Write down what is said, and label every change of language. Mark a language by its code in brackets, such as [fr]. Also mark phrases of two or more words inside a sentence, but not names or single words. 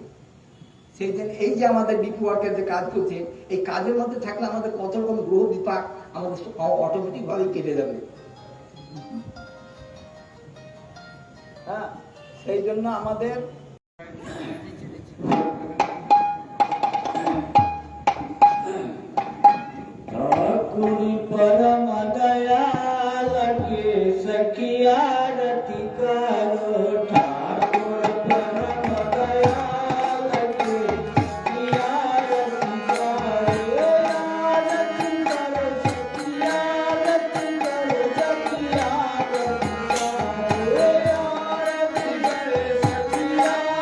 [bn] সেই দিন এই যে আমাদের ডিপি ওয়ার্কের যে কাজ করছে, এই কাজের মধ্যে থাকলে আমাদের কত রকম গ্রহ বিপাক আমাদের অটোমেটিক ভাবে কেটে যাবে। হ্যাঁ, সেই জন্য আমাদের [hi] ठाकुर परम दयाल के सखिया रति करो, ठाकुर परम दयाल के सखिया रति करो, रति करो सखिया रति करो, सखिया रति करो, रति करो सखिया